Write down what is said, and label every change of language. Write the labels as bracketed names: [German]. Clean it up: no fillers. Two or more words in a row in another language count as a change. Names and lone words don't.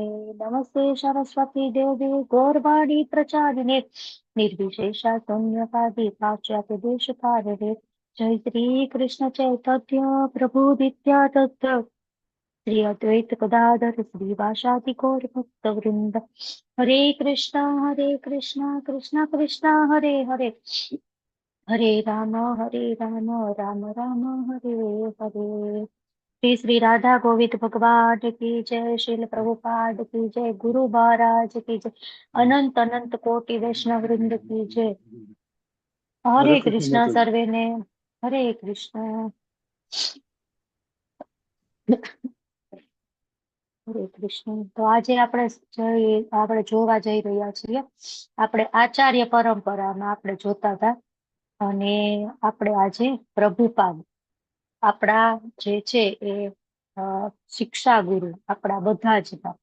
[Sanskrit] नमस्ते सरस्वती देवे गौरवाणी प्रचारिणे निर्विशेषा शून्यवादी पाश्चात्य देशकारिणे। जय श्री कृष्ण चैतन्य प्रभु नित्यानंद श्री अद्वैत गदाधर श्रीवासादि गौर भक्त वृंद। हरे कृष्णा कृष्ण कृष्ण हरे हरे, हरे राम राम राम हरे हरे। [Hindi] श्री श्री राधा गोविंद भगवान की जय, श्रील प्रभुपाद की जय, गुरु महाराज की जय, अनंत अनंत कोटि वैष्णव वृंद की जय। हरे कृष्णा माताजी। [Gujarati] સર્વે ને। [Sanskrit] हरे कृष्ण [Gujarati] હરે કૃષ્ણ. તો આજે આપણે જોવા જઈ રહ્યા છીએ, આપણે આચાર્ય પરંપરામાં આપણે જોતા હતા. અને આપણે આજે પ્રભુપાદ, આપણા જે છે એ શિક્ષા ગુરુ, આપણા બધા જ હતા.